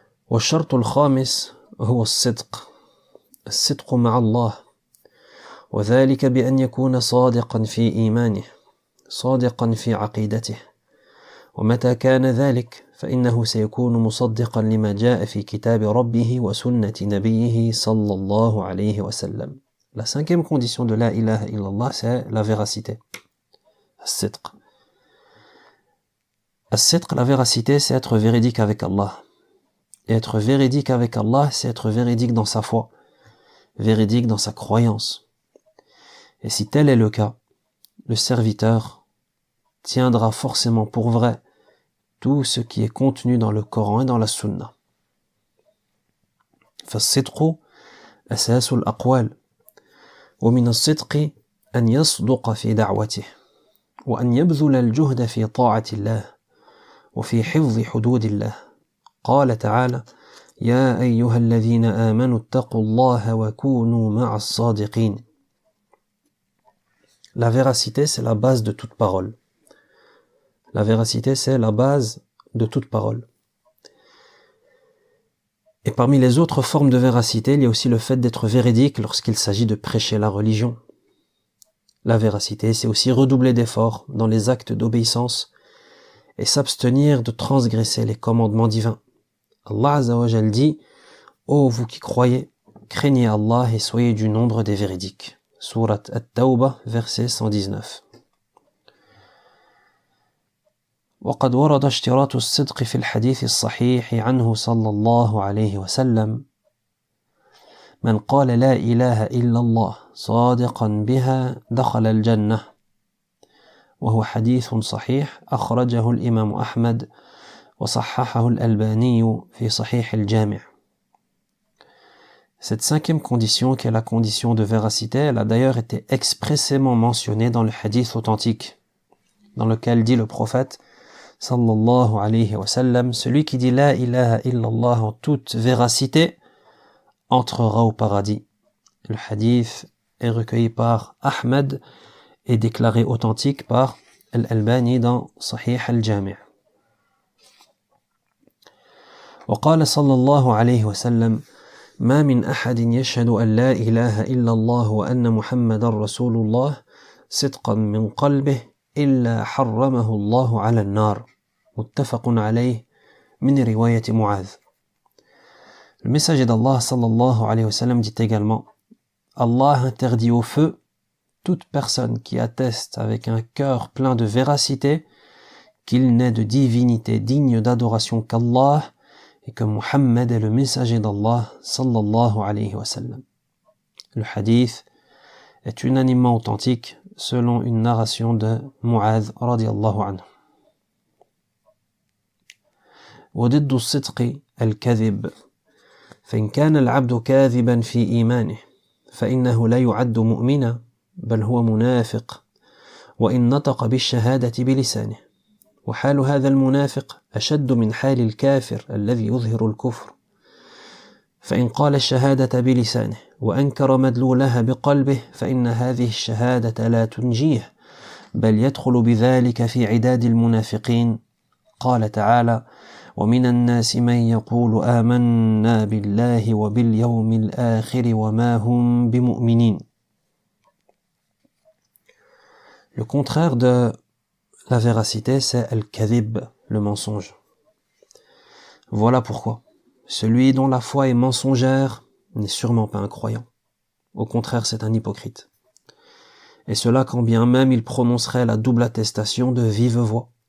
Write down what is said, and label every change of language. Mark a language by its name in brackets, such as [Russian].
[Arabic] والشرط الخامس هو الصدق مع الله وذلك بأن يكون صادقا في إيمانه صادقا في عقيدته ومتى كان ذلك فإنه سيكون مصدقا لما جاء في كتاب ربه وسنة نبيه صلى الله عليه وسلم. [French] La cinquième condition de la ilaha illallah, c'est la véracité. As-sidq. As-sidq, la véracité, c'est être véridique avec Allah. Et être véridique avec Allah, c'est être véridique dans sa foi, véridique dans sa croyance. Et si tel est le cas, le serviteur tiendra forcément pour vrai tout ce qui est contenu dans le Coran et dans la Sunna. [Arabic] فالصدق أساس الأقوال ومن الصدق أن يصدق في دعوته وأن يبذل الجهد في طاعة الله وفي حفظ حدود الله. قال تعالى: يا أيها الذين آمنوا اتقوا الله وكونوا مع الصادقين. [French] La véracité, c'est la base de toute parole. La véracité, c'est la base de toute parole. Et parmi les autres formes de véracité, il y a aussi le fait d'être véridique lorsqu'il s'agit de prêcher la religion. La véracité, c'est aussi redoubler d'efforts dans les actes d'obéissance et s'abstenir de transgresser les commandements divins. Allah Azza wa Jal dit: ô vous qui croyez, craignez Allah et soyez du nombre des véridiques. Surat At-Tawbah, verset 119. [Arabic] وقد ورد اشتراط الصدق في الحديث الصحيح عنه صلى الله عليه وسلم: من قال لا إله إلا الله صادقا بها دخل الجنة. وهو حديث صحيح أخرجه الإمام أحمد وصححه الألباني في صحيح الجامع. [French] Cette cinquième condition, qui est la condition de véracité, elle a d'ailleurs été expressément mentionnée dans le hadith authentique, dans lequel dit le prophète sallallahu alayhi wa sallam: celui qui dit la ilaha illallah en toute véracité entrera au paradis. Le hadith est recueilli par Ahmed et déclaré authentique par Al-Albani dans Sahih al-Jami'. [Arabic] وقال صلى الله عليه وسلم: ما من أحد يشهد أن لا إله إلا الله وأن محمد رسول الله صدقا من قلبه إلا حرمه الله على النار. متفق عليه من رواية معاذ. [French] Le messager d'Allah sallallahu alayhi wa sallam dit également: Allah interdit au feu toute personne qui atteste avec un cœur plein de véracité qu'il n'est de divinité digne d'adoration qu'Allah et que Muhammad est le messager d'Allah sallallahu alayhi wa sallam. Le hadith est unanimement authentique selon une narration de Mu'adh radiyallahu anhu. [Arabic] وضد الصدق الكذب فإن كان العبد كاذبا في إيمانه فإنه لا يعد مؤمنا بل هو منافق وإن نطق بالشهادة بلسانه وحال هذا المنافق أشد من حال الكافر الذي يظهر الكفر فإن قال الشهادة بلسانه وأنكر مدلولها بقلبه فإن هذه الشهادة لا تنجيه بل يدخل بذلك في عداد المنافقين. قال تعالى: ومن الناس من يقول آمنا بالله وباليوم الآخر وما هم بمؤمنين. [French] Le contraire de la véracité, c'est al-kadhib, le mensonge. Voilà pourquoi celui dont la foi est mensongère n'est sûrement pas un croyant. Au contraire, c'est un hypocrite. Et cela quand bien même il prononcerait la double attestation de vive voix.